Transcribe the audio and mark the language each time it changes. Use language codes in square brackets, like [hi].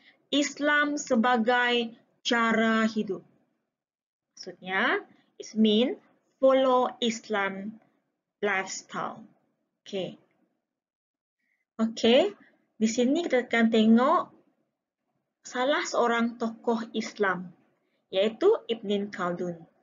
[ms] Islam sebagai cara hidup. Maksudnya, [en] it means follow Islam lifestyle. Okay. [ms] Okay, di sini kita akan tengok salah seorang tokoh Islam, yaitu Ibn Khaldun.